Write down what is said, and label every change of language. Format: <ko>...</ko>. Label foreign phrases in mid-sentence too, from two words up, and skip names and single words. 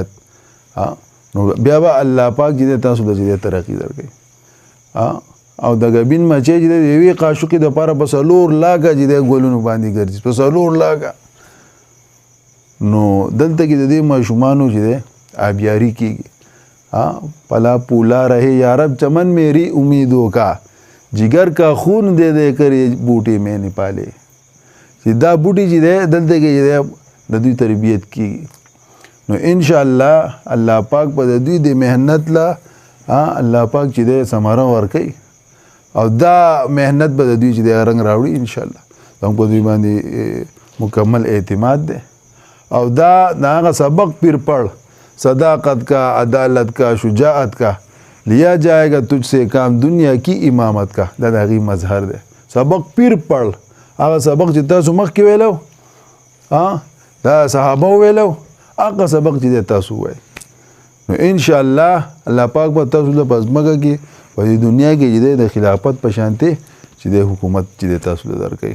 <ps>نو بیا به الله پاک چې دی تاسو ته چې دی ترقي درکوي. او د ګبین مچۍ چې دی د یوې قاشقې دپاره په 4 لاکه چې دی ګلونو باندې ګرځي، په 4 لاکه. نو دلته کې د دې ماشومانو چې دی آبیاري کېږي.</ps> <ur>پلا پولا رہے یارب چمن میری امیدوں کا جگر کا خون دے دے کر یہ بوٹی میں نے پالے</ur> <ps>چې دا بوټي چې دی دلته کې چې دی د دوی تربیت کېږي. نو انشاءالله الله پاک په د دوی د محنت له الله پاک چې دی ثمره ورکوي او دا محنت به د دوی چې دی رنګ راوړي انشاءالله. زموږ په دوی باندې مکمل اعتماد دی او دا هغه</ps> <ur>سبق پیر پړ صداقت کا، عدالت کا، شجاعت کا لیا جائے گا تجھ سے کام دنیا کی امامت کا</ur> <ps>دا د هغې مظهر دی.</ps> <ur>سبق پیر پړ</ur> <ps>هغه سبق چې تاسو مخکې ویلو دا صحابه ویلو هغه سبق چې دی تاسو وایي. نو انشاءالله الله پاک به تاسو له په ځمکه کې په دې دنیا کې چې دی د خلافت په شانتې چې دی حکومت چې دی تاسو له درکوي.</ps>